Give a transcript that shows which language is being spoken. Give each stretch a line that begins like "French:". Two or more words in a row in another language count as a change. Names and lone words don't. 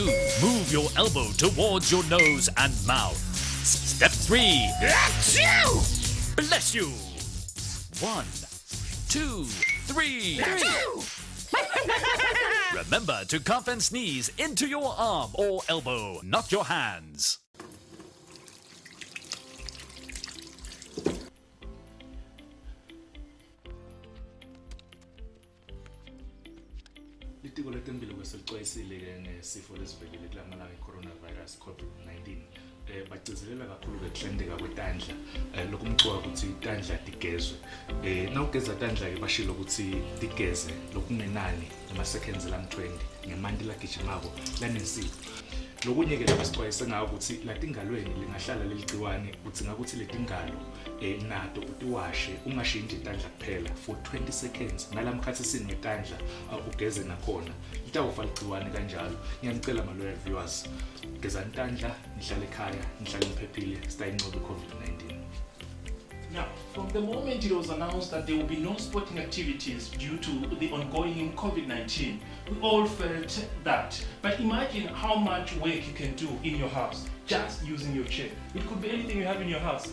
English: Move your elbow towards your nose and mouth. Step 3. Bless you. 1, 2, 3. Remember to cough and sneeze into your arm or elbow, not your hands.
Swati: Litiko letempilo kwesixwayisile ke ngesifo lesivelile kulamalanga i-coronavirus COVID-19 bagcizelela kakhulu ukuhlendeka kwetandla lokumcoka ukuthi itandla tigezwe nawugeza tandla ke bashilo ukuthi tigeze lokungenani ama seconds la 20 ngemanti lagijimako lanensipho lokunye ke labasixwayise ngawo ukuthi latingalweni lingahlala leligciwane udzinga ukuthi letingalo nato utiwashe ungashintsha intandla kuphela
English: for 20 seconds
Swati: nalamkhathi sinetandla ugeze nakhona litawufa ligciwane kanjalo. Ngiyanicela ma-
English: loyal viewers,
Swati: geza intandla, nihlale ekhaya, nihlale niphephile, sitayinqobe i-COVID-19.
English: Now, from the moment it was announced that there will be no sporting activities due to the ongoing COVID-19, we all felt that. But imagine how much work you can do in your house just using your chair. It could be anything you have in your house.